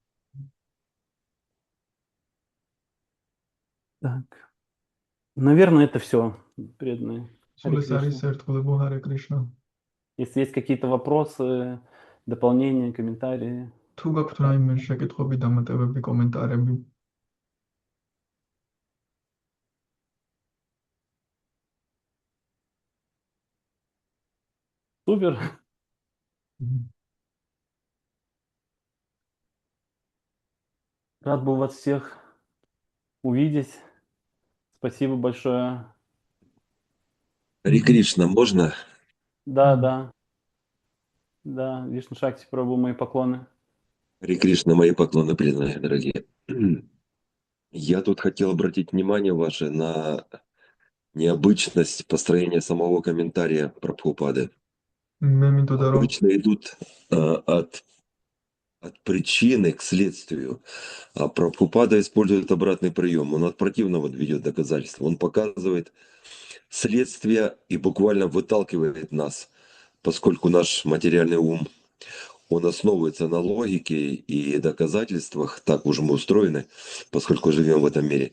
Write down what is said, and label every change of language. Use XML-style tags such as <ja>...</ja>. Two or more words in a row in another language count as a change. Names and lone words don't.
<ru>Так. Наверное, это все, преданные.</ru> <ka>სულ</ka> <ru>Харе</ru> <ka>ეს არის</ka> <ru>Кришна.</ru> <ka>ერთგულებო ჰარე კრიშნა.</ka> <ru>Если есть какие-то вопросы, дополнения, комментарии.</ru> <ka>თუ გაქვთ რაიმე შეკითხვები, დამატებები, კომენტარები,</ka> <ru>Супер. Рад был вас всех увидеть. Спасибо большое. Харе Кришна, можно? Да, да. Да, Вишну Шакти Прабху, мои поклоны. Харе Кришна, мои поклоны преданные, дорогие. Я тут хотел обратить внимание ваше на необычность построения самого комментария Прабхупады.</ru> <ka>მე მინდოდა რომ</ka> <ru>Обычно идут от причины к следствию, а Прабхупада использует обратный прием. Он от противного ведет доказательства. Он показывает следствие и буквально выталкивает нас, поскольку наш материальный ум, он основывается на логике и доказательствах, так уж мы устроены, поскольку живем в этом мире.</ru>